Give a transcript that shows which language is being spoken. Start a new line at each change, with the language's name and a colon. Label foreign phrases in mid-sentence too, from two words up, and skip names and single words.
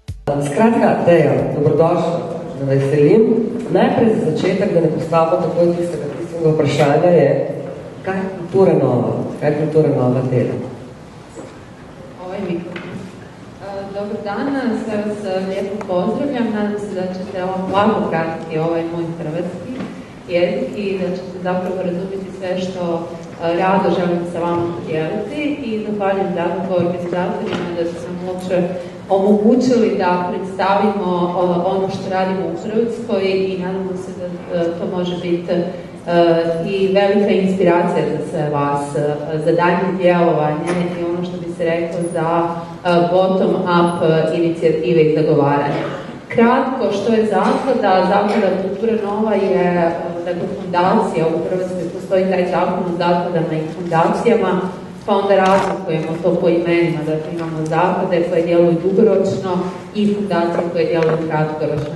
Slovenian: Skratka, Deja, dobrodošla, da veselim. Najprej za začetek, da ne postavimo takoj tistega vprašanja je, kaj je kultura nova? Kaj je kultura nova dela?
Croatian: Ovaj mikrofon. Dobar dan, sve vas lijepo pozdravljam. Nadam se da ćete lako pratiti ovaj moj hrvatski jezik i da ćete zapravo razumjeti sve što rado želim sa vama podijeliti i zahvaljujem dakle organizatorima da su nam uopće omogućili da predstavimo ono što radimo u Hrvatskoj i nadamo se da to može biti i velika inspiracija za sve vas za daljnje djelovanje i ono što bi se reklo za bottom-up inicijative i zagovaranja. Kratko, što je zaklada? Zaklada Kultura Nova je dakle, fundacija u Hrvatskoj, postoji taj zakon o zakladama i fundacijama, pa onda razlikujemo to po imenima, dakle imamo zaklade koje djeluju dugoročno i fundacije koje djeluju kratkoročno.